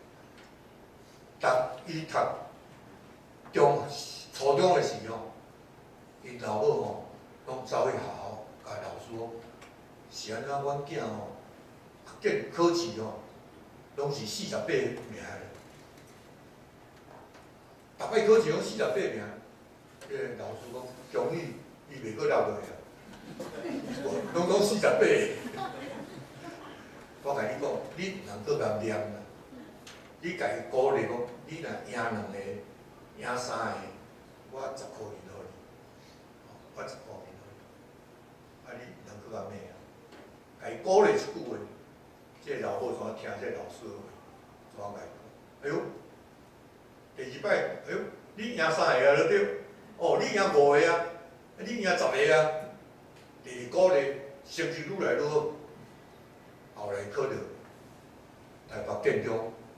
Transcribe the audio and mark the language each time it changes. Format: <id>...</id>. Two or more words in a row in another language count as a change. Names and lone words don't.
<nan>伊读初中的时吼，伊老母吼拢走去学校，甲老师讲，是安怎阮囝吼，考试吼，拢是48名的，逐摆考试拢48名，迄个老师讲，恭喜伊袂阁落落啊，拢48个。我甲你讲，你毋通搁甲念啦。你家己鼓励讲，你若赢2个、赢3 个，我10块银互你，我10块银互你，啊你毋通搁甲骂啊！家己鼓励一句话，这老母怎听这老师的话，怎甲伊讲？哎呦，第2摆，哎呦，你赢3个啊，对，哦，你赢5个啊，你赢10个啊，第2鼓励成绩愈来愈好，后来考到台北建中。</nan>